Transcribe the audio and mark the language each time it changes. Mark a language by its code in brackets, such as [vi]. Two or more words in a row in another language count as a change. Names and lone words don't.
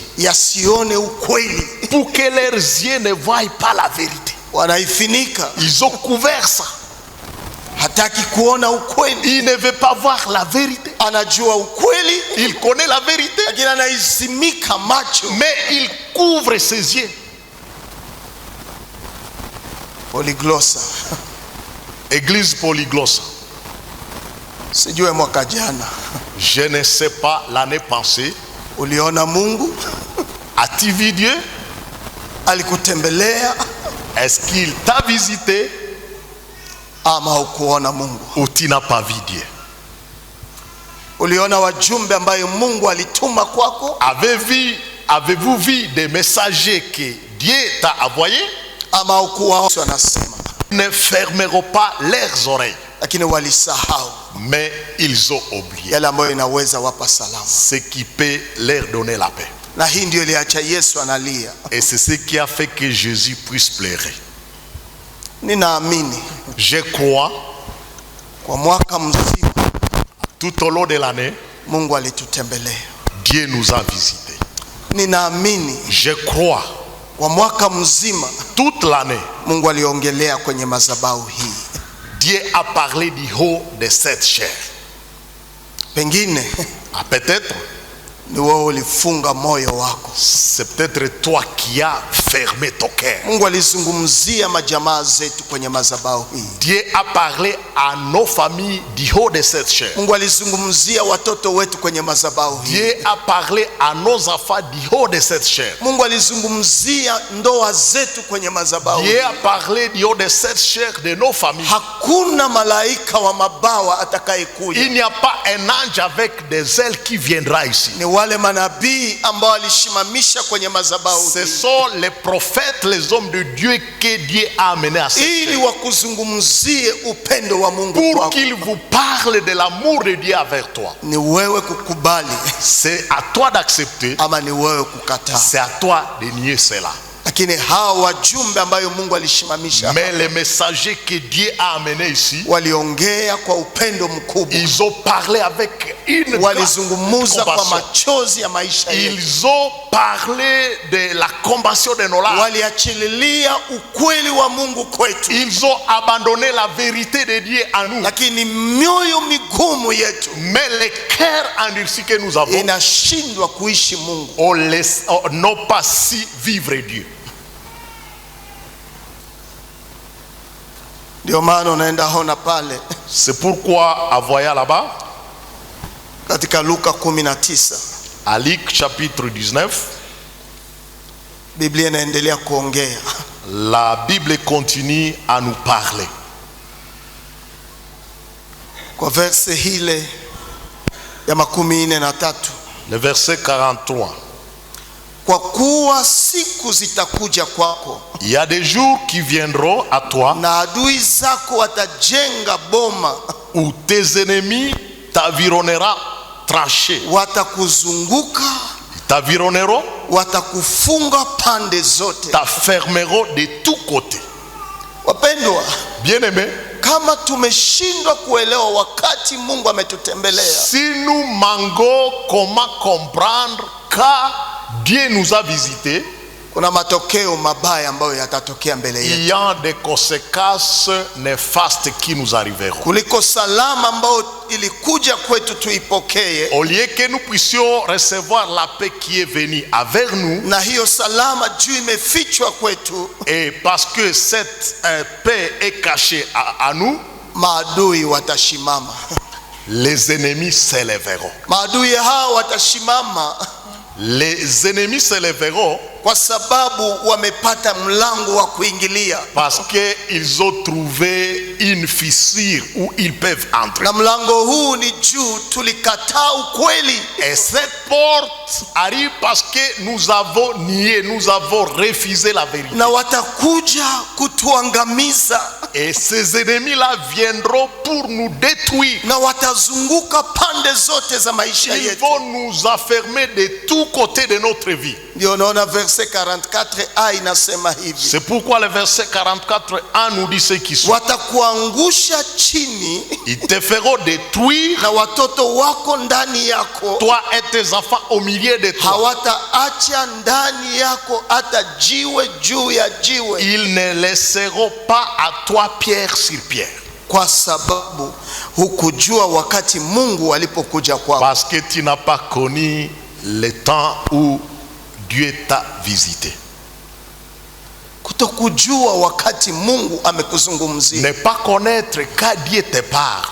[sw] yasione ukweli. [fr] pour que leurs yeux ne voient pas la vérité. [sw] Wanaifinika, [fr] Ils ont couvert ça. [sw] hataki kuona ukweli. [fr] Il ne veut pas voir la vérité. [sw] Anajua ukweli, [fr] Il connaît la vérité, [sw] lakini anaizimika macho. [fr] mais il couvre ses yeux. [sw] Polyglossa, [fr] Église polyglosse. [sw] sijue mwaka jana [fr] Je ne sais pas, l'année passée, [sw] uliona Mungu [fr] as-tu vu Dieu? [sw] alikutembelea [fr] Est-ce qu'il t'a visité [sw] ama hukuona Mungu? [fr] ou tu n'as pas vu Dieu? [sw] Uliona wajumbe ambayo Mungu alituma kwako [fr] Avez-vous vu des messagers que Dieu t'a envoyés? [sw] ama hukuwa? Anasema [fr] Ne fermeront pas leurs oreilles, [sw] lakini walisahau [fr] mais ils ont oublié [sw] yale ambayo inaweza wapa salama. [fr] ce qui peut leur donner la paix. [sw] Na hii ndio iliacha Yesu analia. [fr] Et c'est ce qui a fait que Jésus puisse pleurer. [sw] Ninaamini [fr] Je crois, [sw] kwa mwaka mzima [fr] tout au long de l'année, [sw] Mungu alitutembelea. [fr] Dieu nous a visités. [sw] Ninaamini [fr] Je crois, [sw] kwa mwaka mzima [fr] toute l'année, [sw] Mungu aliongelea kwenye madhabahu hii. [fr] Dieu a parlé du haut de cette chair. [sw] Pengine [fr] Peut-être, [sw] ni wewe ulifunga moyo wako, [fr] c'est peut-être toi qui as fermer ton cœur. [sw] Mungu alizungumzia majamaa zetu kwenye madhabahu hii. [fr] Dieu a parlé à nos familles du haut de cette chair. [sw] Mungu alizungumzia watoto wetu kwenye madhabahu hii. [fr] Dieu a parlé à nos enfants du haut de cette chair. [sw] Mungu alizungumzia ndoa zetu kwenye madhabahu. [fr] Dieu a parlé du haut de cette chair de nos familles. [sw] Hakuna malaika wa mabawa atakayekuja. [fr] Il n'y a pas un ange avec des ailes qui viendra ici. [sw] Ni wale manabii ambao alishimamisha kwenye madhabahu. [fr] Ce sont les prophètes, les hommes de Dieu que Dieu a amenés à cette [sw] ili [fr] terre. [sw] wakuzungumzie upendo wa Mungu [fr] Pour [sw] kwako. [fr] qu'ils vous parlent de l'amour de Dieu avec toi. [sw] Ni wewe kukubali [fr] C'est à toi d'accepter. [sw] ama ni wewe kukataa. [fr] C'est à toi de nier cela. [sw] Lakini hawa wajumbe ambayo Mungu alishimamisha [fr] Mais les messagers que Dieu a amenés ici, [sw] waliongea kwa upendo mkubwa. [fr] ils ont parlé avec une grande [sw] Walizungumza kwa [fr] compassion. [sw] machozi ya maisha yetu. [fr] Ils ont parlé de la compassion de nos larmes. [sw] Waliachililia ukweli wa Mungu kwetu. [fr] Ils ont abandonné la vérité de Dieu à nous. [sw] Lakini mioyo migumu yetu [fr] Mais les cœurs endurcis que nous avons, [sw] inashindwa kuishi Mungu. [fr] on n'ont pas si vivre Dieu. [sw] Ndio maana unaenda hona pale [fr] C'est pourquoi, à voyant là-bas, [sw] katika Luka 19 [fr] à Luc chapitre 19, [sw] Biblia inaendelea kuongea. [fr] la Bible continue à nous parler. [sw] Kwa verse hile ya 43, [fr] Le verset 43. [sw] kwa kuwa siku zitakuja kwako [fr] Il y a des jours qui viendront à toi [sw] na adui zako watajenga boma, [fr] où tes ennemis t'environneront tranchés. [sw] watakuzunguka, [fr] T'environneront, [sw] watakufunga pande zote. [fr] t'affermeront de tous côtés. [sw] Wapendwa, [fr] Bien-aimés, [sw] kama tumeshindwa kuelewa wakati Mungu ametutembelea, [fr] si nous manquons comment comprendre quand Dieu nous a visités, [sw] kuna matokeo mabaya ambayo yatatokea mbele yetu, [fr] il y a des conséquences néfastes qui nous arriveront. [sw] kuliko salama ambayo ilikuja kwetu tuipokee, [fr] Au lieu que nous puissions recevoir la paix qui est venue avec nous, [sw] na hiyo salama juu imefichwa kwetu, [fr] et parce que cette paix est cachée à nous, [sw] maadui watashimama. [fr] les ennemis s'élèveront. [sw] Maadui hao watashimama [fr] Les ennemis s'élèveront [sw] kwa sababu wamepata mlango wa kuingilia, [fr] parce qu'ils ont trouvé une fissure où ils peuvent entrer. [sw] na mlango huu ni juu tulikataa ukweli. [fr] Et cette porte arrive parce que nous avons nié, nous avons refusé la vérité. [sw] Na watakuja kutuangamiza, [fr] Et ces ennemis-là viendront pour nous détruire. [sw] na watazunguka pande zote za maisha [fr] Ils [sw] yetu. [fr] vont nous enfermer de tous côtés de notre vie. [sw] Ndio unaona verse 44a inasema hivi, [fr] C'est pourquoi le verset 44a nous dit ce qui suit. [sw] watakuangusha chini [fr] Ils te feront détruire, [sw] na watoto wako ndani yako, [fr] toi et tes enfants au milieu de toi. [sw] hawataacha ndani yako hata jiwe juu ya jiwe, [fr] Ils ne laisseront pas à toi pierre sur pierre. [sw] kwa sababu hukujua wakati Mungu alipokuja kwako. [fr] Parce que tu n'as pas connu le temps où Dieu t'a visité. [sw] Kutokujua wakati Mungu amekuzungumzia [fr] Ne pas connaître quand Dieu te parle,